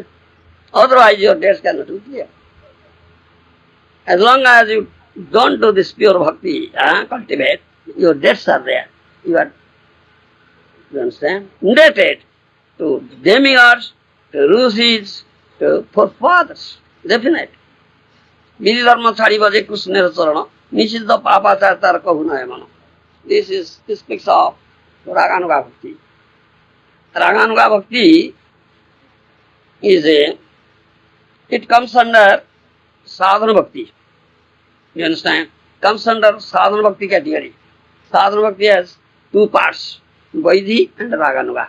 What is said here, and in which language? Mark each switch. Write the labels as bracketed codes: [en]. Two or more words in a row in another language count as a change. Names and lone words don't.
[en] Otherwise your debts cannot be cleared. As long as you don't do this pure bhakti, cultivate, your debts are there. You are, you understand? Indebted to demigods, to rishis, to forefathers. Definite. [bn] বিধি ধর্ম ছাড়ি বজে কৃষ্ণ চরণ নিষিদ্ধ পাপাচার তার কহু নয় মন. [en] This speaks of [sa] रागानुग भक्ति. रागानुग भक्ति [en] it comes under [sa] साधन भक्ति. [en] You understand? Comes under [sa] साधन भक्ति [en] category. [sa] साधन भक्ति [en] has two parts, Vaidhi and Raganuga.